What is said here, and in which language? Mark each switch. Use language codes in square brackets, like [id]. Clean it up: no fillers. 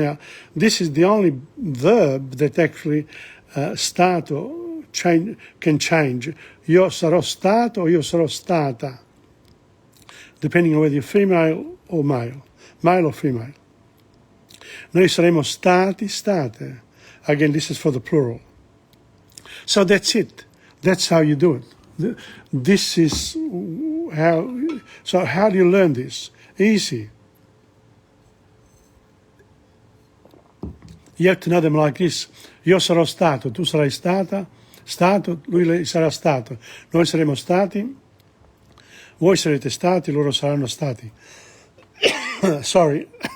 [en] Now, this is the only verb that actually stato can change. Io sarò stato or io sarò stata, depending on whether you're female or male or female. [it] Noi saremo stati, state. [en] Again, this is for the plural. So that's it. That's how you do it. This is how, so how do you learn this? Easy. You have to know them like this. [it] Io sarò stato, tu sarai stata, stato, lui lei sarà stato. Noi saremo stati, voi sarete stati, loro saranno stati. Sorry.